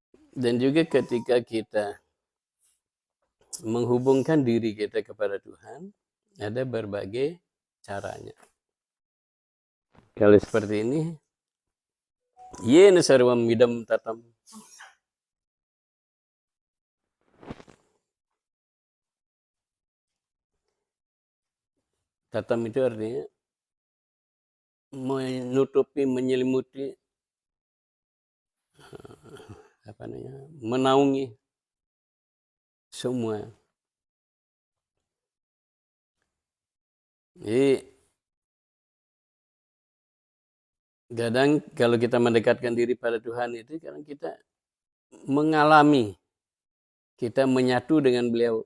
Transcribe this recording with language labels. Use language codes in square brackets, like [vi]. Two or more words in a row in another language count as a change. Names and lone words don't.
[id] Dan juga ketika kita menghubungkan diri kita kepada Tuhan, ada berbagai caranya. Kalau seperti ini, [sa] yena sarwam midam tatam. [id] Tatam itu artinya menutupi, menyelimuti, menaungi semua. Jadi kadang kalau kita mendekatkan diri pada Tuhan itu, kadang kita mengalami, kita menyatu dengan beliau.